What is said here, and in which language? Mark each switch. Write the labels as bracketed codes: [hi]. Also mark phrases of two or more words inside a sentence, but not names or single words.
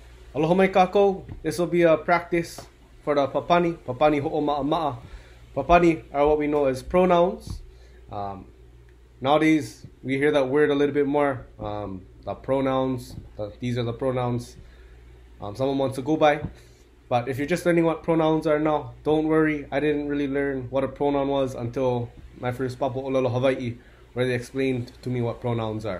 [haw] Aloha mai kākou. [en] This will be a practice for the [haw] Papani Hoʻomaʻamaʻa. [en] Papani are what we know as pronouns. Nowadays, we hear that word a little bit more. The pronouns, these are the pronouns someone wants to go by. But if you're just learning what pronouns are now, don't worry. I didn't really learn what a pronoun was until my first [haw] papo Olelo Hawaii, [en] where they explained to me what pronouns are.